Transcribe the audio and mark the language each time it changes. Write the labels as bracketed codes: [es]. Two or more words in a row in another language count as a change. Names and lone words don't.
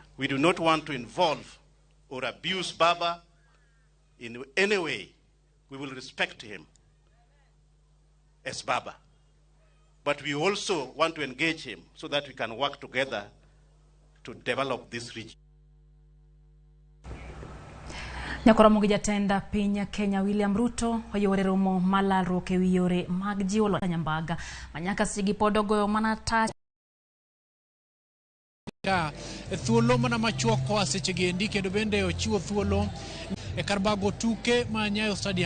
[en] We do not want to involve or abuse Baba in any way. We will respect him as Baba. But we also want to engage him so that we can work together to develop this region. [luo] Ramogi jatenda piny Kenya William Ruto oyore romo malalruok ewi yore mag jiwo loch nyambaga manyaka sigi podogo manata thuolo mana machuoko asechegi endi kendo bende ochiwo thuolo e karbago tuke ma Nyayo Stadium.